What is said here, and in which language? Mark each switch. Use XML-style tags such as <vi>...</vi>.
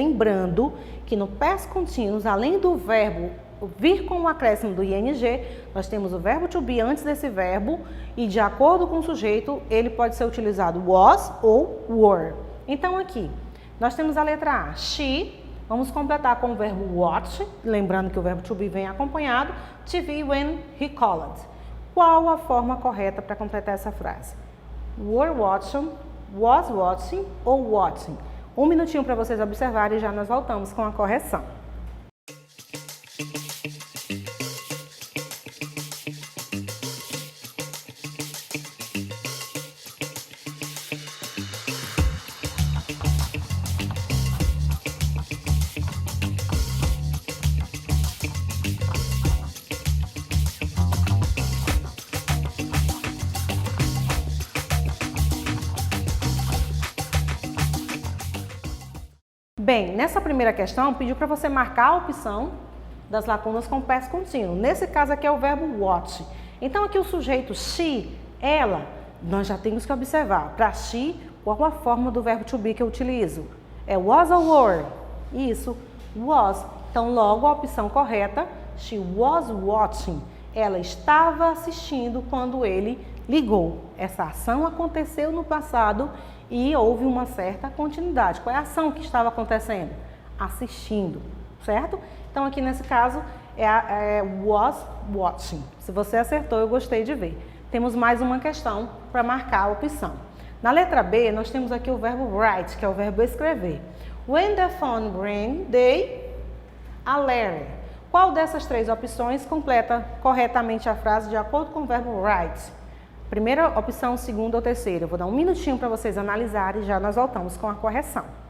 <pt>Lembrando que no past continuous, além do verbo vir com o acréscimo do ing, nós temos o verbo to be antes desse verbo e, de acordo com o sujeito, ele pode ser utilizado was ou were. Então, aqui, nós temos a letra A, she, vamos completar com o verbo watch, lembrando que o verbo to be vem acompanhado,</pt> <en>TV when he called.</en> <pt>Qual a forma correta para completar essa frase?</pt> <en>Were watching, was watching</en> <pt>ou</pt> <en>watching?</en> <pt>Um minutinho para vocês observarem e já nós voltamos com a correção. Bem, nessa primeira questão, pediu para você marcar a opção das lacunas com past contínuo. Nesse caso aqui é o verbo watch. Então aqui o sujeito she, ela, nós já temos que observar. Para she, qual a forma do verbo to be que eu utilizo? É was ou were? Isso, was. Então logo a opção correta,</pt> <en>she was watching.</en> <pt>Ela estava assistindo quando ele ligou. Essa ação aconteceu no passado e houve uma certa continuidade. Qual é a ação que estava acontecendo? Assistindo, certo? Então aqui nesse caso é</pt> <en>was watching.</en> <pt>Se você acertou, eu gostei de ver. Temos mais uma questão para marcar a opção. Na letra B, nós temos aqui o verbo write, que é o verbo escrever.</pt> <en>When the phone rang, they alerted.</en> <pt>Qual dessas três opções completa corretamente a frase de acordo com o verbo write? Primeira opção, segunda ou terceira? Eu vou dar um minutinho para vocês analisarem e já nós voltamos com a correção.</pt>